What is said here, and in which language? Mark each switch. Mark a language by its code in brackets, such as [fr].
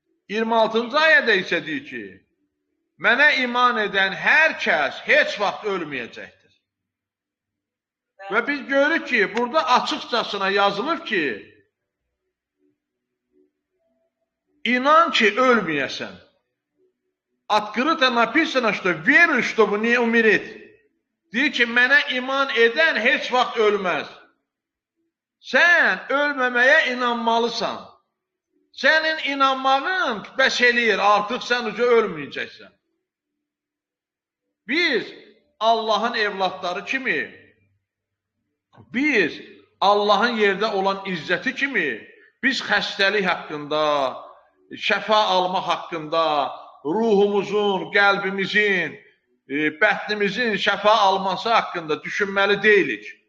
[az] 26-cı ayədə isə deyir ki, mənə iman edən hər kəs heç vaxt ölməyəcəkdir. Və biz görürük ki, burada açıqcasına yazılır ki, inan ki, ölməyəsən. [ru] Открыто написано, что веруй, чтобы не умереть. [az] Deyir ki, mənə iman edən heç vaxt ölməz. Sən ölməməyə inanmalısan. Sənin inanmağın bəs eləyir, artıq sən uca ölməyəcəksən. Biz Allahın evlatları kimi, biz Allahın yerdə olan izzəti kimi, biz xəstəlik haqqında, şəfa alma haqqında, ruhumuzun, qəlbimizin, bətnimizin şəfa alması haqqında düşünməli deyilik.